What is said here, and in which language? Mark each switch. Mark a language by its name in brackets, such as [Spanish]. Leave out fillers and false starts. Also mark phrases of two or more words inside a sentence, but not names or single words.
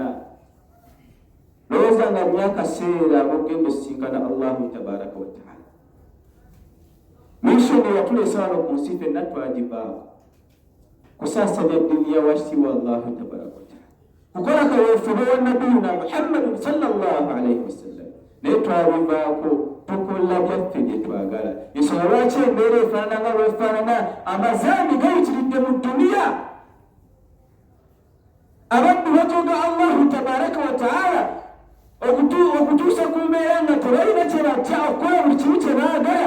[Ganda] Lowooza nga myaka seera ogenda osinkana [Arabic] الله تبارك وتعالى. [Ganda] Mishoni yatuleesa wano ku nsi ffenna twagivaako kusaasanya ddiini ya wasiwa [Arabic] الله تبارك وتعالى, [Ganda] kukola kaweefube wa [Arabic] نبينا محمد صلى الله عليه وسلم. [Ganda] Naye twabivaako tukola byaffe bye twagala. Ensonga lwaki embeera efaanana nga lwefaanana, amazambi gayitiridde mu dduniya. Abaddu batoga [Arabic] الله تبارك وتعالى [Ganda] okutuusa ku mbeera nga tebalina kye batya okukola buli kimu kye baagala.